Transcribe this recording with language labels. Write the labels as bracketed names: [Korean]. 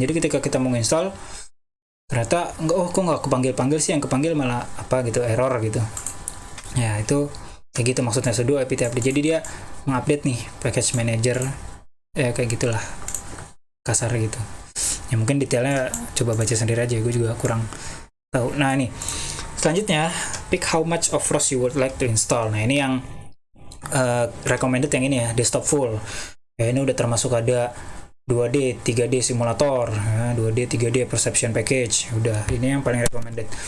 [Indonesian] Jadi ketika kita mau install ternyata kok nggak kepanggil sih, yang kepanggil malah apa gitu, error gitu. Ya itu kayak gitu maksudnya sudo apt update. Jadi dia mengupdate nih package manager kayak gitulah kasar gitu ya. Mungkin detailnya coba baca sendiri aja, gue juga kurang tahu. Nah ini selanjutnya, [English] pick how much of ROS you would like to install. [Indonesian] Nah ini yang recommended yang ini ya, desktop full ya. Ini udah termasuk ada 2D, 3D simulator ya, 2D, 3D perception package. Udah ini yang paling recommended.